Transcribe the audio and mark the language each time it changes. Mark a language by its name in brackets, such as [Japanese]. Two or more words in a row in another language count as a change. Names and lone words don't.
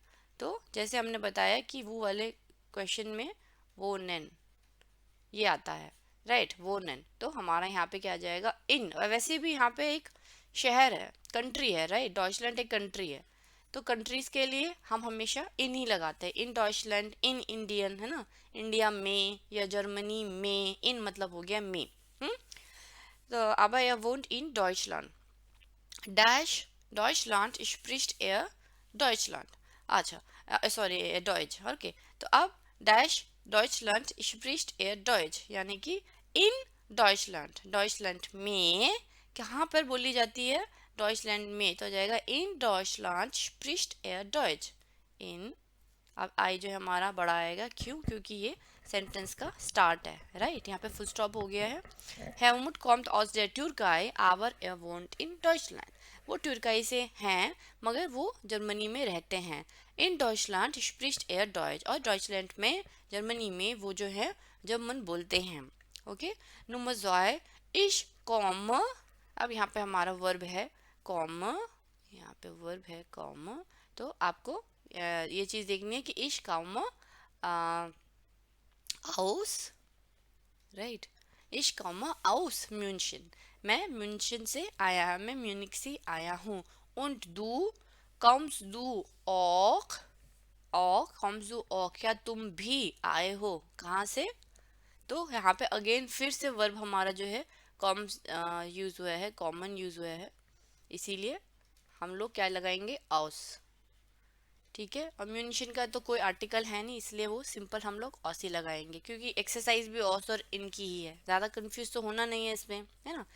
[Hindi] तो जैसे हमने बताया कि वो वाले क्वेश्चन में वो नेन ये आता है, राइट, वोनन, तो हमारा यहाँ पे क्या आ जाएगा, इन। और वैसे भी यहाँ पे एक शहर है, कंट्री है, राइट, डॉइचलैंड एक कंट्री है, तो कंट्रीज के लिए हम हमेशा इन ही लगाते हैं। [German] in Deutschland, in Indien, [Hindi] है ना, इंडिया में या जर्मनी में, इन मतलब हो गया में। [German] तो aber er wohnt in Deutschland, डैश डॉइचलैंड spricht er Deutschland, [Hindi] अच्छा सॉरी डॉइच। ओके, तो अब [German] डैश डॉइचलैंड spricht er Deutsch, [Hindi] यानी कि [German] in Deutschland, [Hindi] डॉइचलैंड में कहाँ पर बोली जाती है, डॉइचलैंड में, तो हो जाएगा [German] in Deutschland spricht er Deutsch, [Hindi] इन। अब आई जो है हमारा बड़ा आएगा, क्यों, क्योंकि ये सेंटेंस का स्टार्ट है, राइट, यहाँ पे फुल स्टॉप हो गया है। [German] हेलमुट कॉम्ट aus der Türkei aber er wohnt in Deutschland, [Hindi] वो तुर्काई से हैं मगर वो जर्मनी में रहते हैं। [German] in Deutschland spricht er Deutsch, [Hindi] और डॉइचलैंड में, जर्मनी में वो जो है जर्मन बोलते हैं। [German] ओके, नंबर 2 ich komme, [Hindi] अब यहाँ पे हमारा वर्ब है कॉम, यहाँ पे वर्ब है कॉम, तो आपको ये चीज़ देखनी है कि [German] ich komme aus, [Hindi] राइट, [German] ich komme aus München, [Hindi] मैं म्यूनशन से आया, मैं म्यूनिक से आया हूँ। [German] und du kommst du auch, kommst du auch, [Hindi] क्या तुम भी आए हो, कहाँ से, तो यहाँ पे अगेन फिर से वर्ब हमारा जो है यूज हुआ है, कॉमन यूज हुआ है, इसीलिए हम लोग क्या लगाएंगे, ऑस। ठीक है, अम्यूनिशन का तो कोई आर्टिकल है नहीं, इसलिए वो सिंपल हम लोग ऑस ही लगाएंगे, क्योंकि एक्सरसाइज भी ऑस और इन की ही है, ज़्यादा कंफ्यूज तो होना नहीं है इसमें, है ना।